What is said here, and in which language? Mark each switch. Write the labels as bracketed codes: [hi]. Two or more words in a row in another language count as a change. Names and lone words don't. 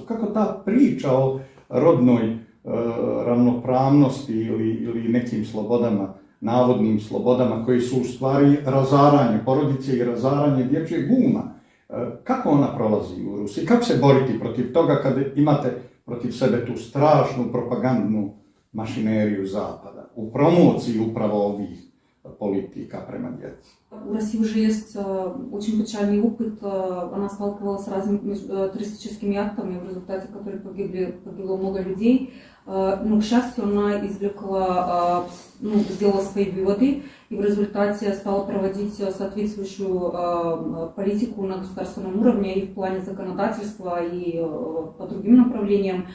[sr] Kako ta priča o rodnoj ravnopravnosti ili nekim slobodama, navodnim slobodama koje su u stvari razaranje porodice i razaranje dječjeg uma. Kako ona prolazi u Rusiji? Kako se boriti protiv toga kad imate protiv sebe tu strašnu propagandnu mašineriju Zapada u promociji upravo ovih политика према дjeci? [ru] В России уже есть очень печальный опыт. Она сталкивалась с разными террористическими актами, в результате которых погибло много людей. Но, к счастью, она извлекла, сделала свои выводы и в результате стала проводить соответствующую политику на государственном уровне и в плане законодательства, и по другим направлениям.